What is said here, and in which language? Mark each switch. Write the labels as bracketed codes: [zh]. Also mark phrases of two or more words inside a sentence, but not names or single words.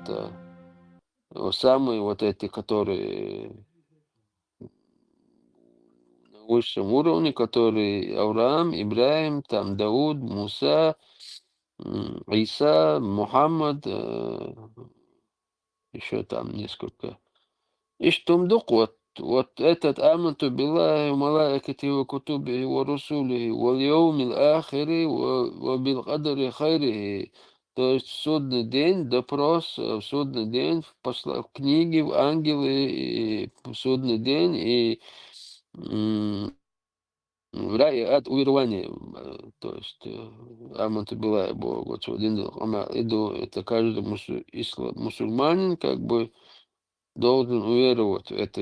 [ru] Самые вот эти, которые на высшем уровне, которые Авраам, Ибраим, там Дауд, Муса, Иса, Мухаммад, еще там несколько. [ar] И штумдук, [ru] вот этот [ar] آمنت بالله ملائكته وكتبه ورسله واليوم الآخر وبالقدر خيره. [ru] То есть в судный день, допрос в судный день, в книге, в ангелы, и в судный день, и в рай, ад, уверование. То есть [ar] آمنت بالله, [ru] Бог, это каждый мусульманин, как бы, должен уверовать в это.